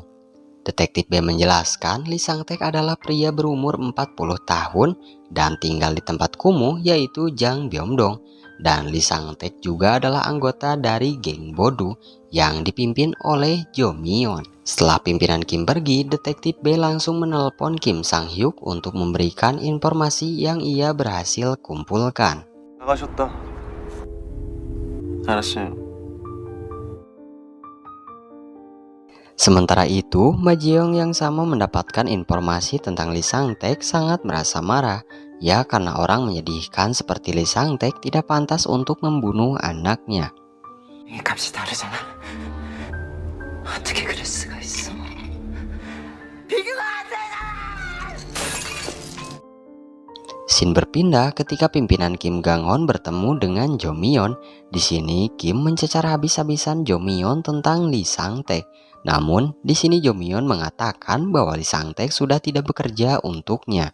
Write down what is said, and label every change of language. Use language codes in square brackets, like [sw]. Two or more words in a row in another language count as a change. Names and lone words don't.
[id] Detektif B menjelaskan Lee Sang-taek adalah pria berumur 40 tahun dan tinggal di tempat kumuh yaitu Jang Byom-dong. Dan Lee Sang-taek juga adalah anggota dari geng Bodu yang dipimpin oleh Jo Mi-yeon. Setelah pimpinan Kim pergi, detektif B langsung menelpon Kim Sang-hyuk untuk memberikan informasi yang ia berhasil kumpulkan. [ko] 나가셨다. 알았어요. [id] Sementara itu, Ma Ji-yong yang sama mendapatkan informasi tentang Lee Sang-taek sangat merasa marah. Ya karena orang menyedihkan seperti Lee Sang-taek tidak pantas untuk membunuh anaknya. [ko] 이 값이 다르잖아. 어떻게 그럴 수가 있어? 비교가 안 되잖아. [id] Scene berpindah ketika pimpinan Kim Gang-hon bertemu dengan Jo Mi-yeon. Di sini Kim mencecar habis-habisan Jo Mi-yeon tentang Lee Sang-taek. Namun, di sini Jo Mi-yeon mengatakan bahwa Lee Sang-taek sudah tidak bekerja untuknya.